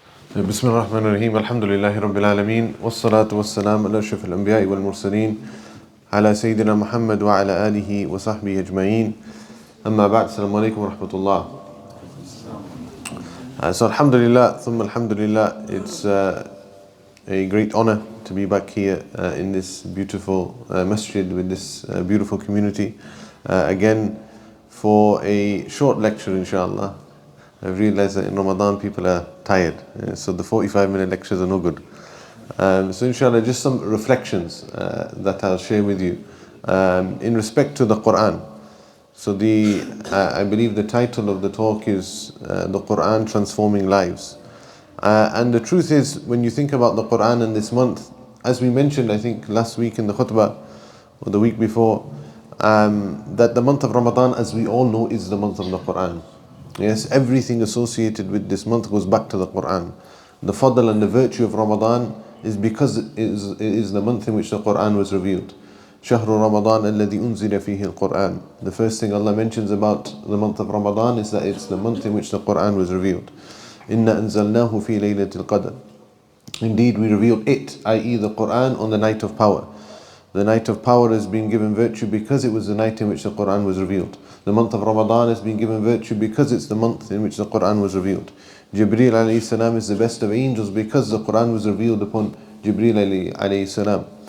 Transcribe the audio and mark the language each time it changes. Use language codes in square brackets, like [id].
[ar] بسم الله الرحمن الرحيم الحمد لله رب العالمين والصلاة والسلام على أشرف الأنبياء والمرسلين على سيدنا محمد وعلى آله وصحبه أجمعين أما بعد السلام عليكم ورحمة الله. [en] So alhamdulillah, thumma alhamdulillah, it's a great honor to be back here in this beautiful masjid with this beautiful community again for a short lecture inshallah. I've realized that in Ramadan people are tired, so the 45-minute lectures are no good. So inshallah, just some reflections that I'll share with you in respect to the Qur'an. So I believe the title of the talk is the Qur'an Transforming Lives. And the truth is, when you think about the Qur'an in this month, as we mentioned I think last week in the khutbah, or the week before, that the month of Ramadan, as we all know, is the month of the Qur'an. Yes, everything associated with this month goes back to the Qur'an. The fadl and the virtue of Ramadan is because it is the month in which the Qur'an was revealed. [ar] شهر رمضان الذي أنزل فيه القرآن. [en] The first thing Allah mentions about the month of Ramadan is that it's the month in which the Qur'an was revealed. [ar] إنا أنزلناه في ليلة القدر. [en] Indeed, we revealed it, i.e. the Qur'an, on the night of power. The night of power has been given virtue because it was the night in which the Qur'an was revealed. The month of Ramadan has been given virtue because it's the month in which the Qur'an was revealed. Jibreel alayhi salam is the best of angels because the Qur'an was revealed upon Jibreel alayhi salam.